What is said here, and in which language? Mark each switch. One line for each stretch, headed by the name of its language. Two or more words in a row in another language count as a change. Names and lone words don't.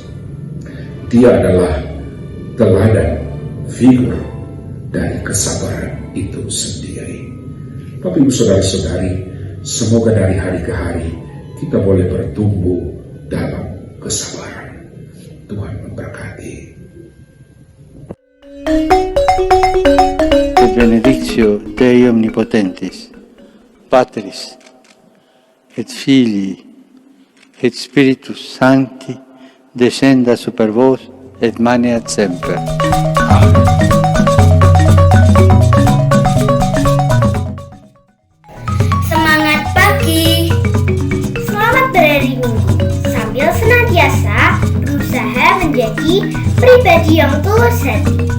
Indonesian: Dia adalah teladan figur dari kesabaran itu sendiri. Bapak Ibu saudara-saudari, semoga dari hari ke hari kita boleh bertumbuh dalam kesabaran. Tuhan memberkati.
Latin: Et benedictio Dei omnipotentis, Patris, et Filii, et Spiritus Sancti, descenda super vos, et maneat semper.
Indonesian: Amen. Semangat pagi! Selamat berhari Minggu, sambil senantiasa berusaha menjadi pribadi yang tulus hati.